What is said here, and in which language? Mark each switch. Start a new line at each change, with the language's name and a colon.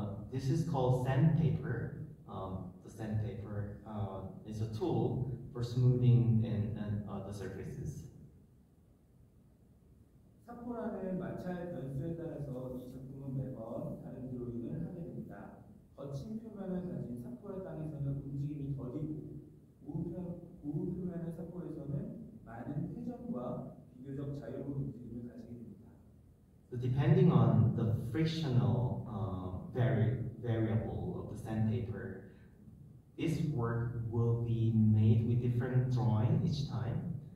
English: This is called sandpaper. The sandpaper is a tool for smoothing the surfaces.
Korean: 사포라는 마찰 변수에 따라서 이 작품은 매번 다른 드로잉을 하게 됩니다. 거친 표면을 가진 사포의 땅에서는 움직임이 더디고 고운 표면의 사포에서는 많은 회전과 비교적 자유로운 움직임을 가지게 됩니다.
English: So depending on the frictional variable of the sandpaper, this work will be made with different drawing each time.